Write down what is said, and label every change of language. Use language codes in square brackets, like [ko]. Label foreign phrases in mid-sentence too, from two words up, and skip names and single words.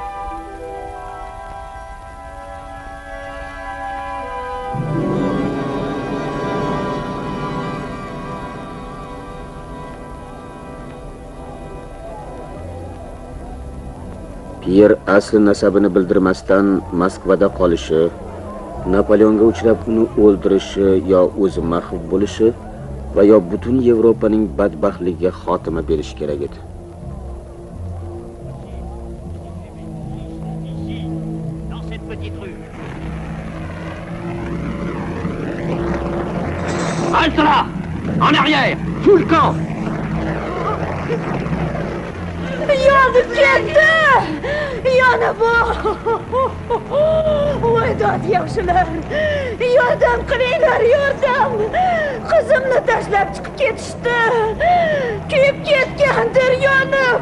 [uz] Pyer asli nasabini bildirmasdan Moskvada qolishi, Napoleonga uchrab uni o'ldirishi yo o'zi mahv bo'lishi va yo butun Yevropaning badbaxtligiga xotima berish kerak edi. [fr] Halte là! En arrière! Tout le camp! [uz] Yonib ketdi! Yonib! Voy dod yaxshilar! Yordam qilinglar, yordam! Qizimni tashlab chiqib ketishdi. Kuyib ketgandir, yonib.